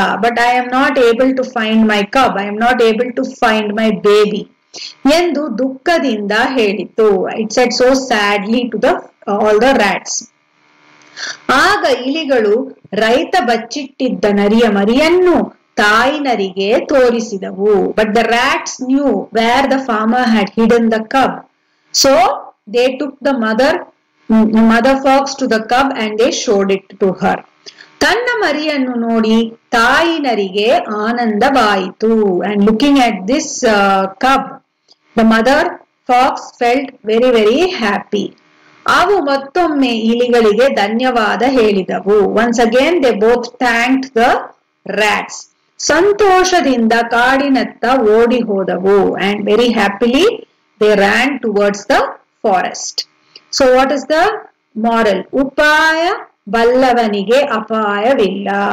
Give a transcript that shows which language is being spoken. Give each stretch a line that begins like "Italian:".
English: But I am not able to find my cub, I am not able to find my baby
Kannada: ಎಂದು ದುಃಖದಿಂದ ಹೇಳಿತು.
English: It said so sadly to all the rats.
Kannada: ಆಗ ಇಲಿಗಳು ರೈತ ಬಚ್ಚಿಟ್ಟಿದ್ದ ನರಿಯ ಮರಿಯನ್ನು ತಾಯಿ ನರಿಗೆ ತೋರಿಸಿದವು.
English: But the rats knew where the farmer had hidden the cub. So they took the mother fox to the cub and they showed it to her.
Kannada: ತನ್ನ ಮರಿಯನ್ನು ನೋಡಿ ತಾಯಿ ನರಿಗೆ ಆನಂದವಾಯಿತು.
English: And looking at this cub, the mother fox felt very very happy.
Kannada: ಅವು ಮತ್ತೊಮ್ಮೆ ಇಲಿಗಳಿಗೆ ಧನ್ಯವಾದ ಹೇಳಿದವು.
English: Once again they both thanked the rats.
Kannada: ಸಂತೋಷದಿಂದ ಕಾಡಿನತ್ತ ಓಡಿ ಹೋದವು
English: and very happily they ran towards the forest. So what is the moral?
Kannada: ಉಪಾಯ ಬಲ್ಲವನಿಗೆ ಅಪಾಯವಿಲ್ಲ.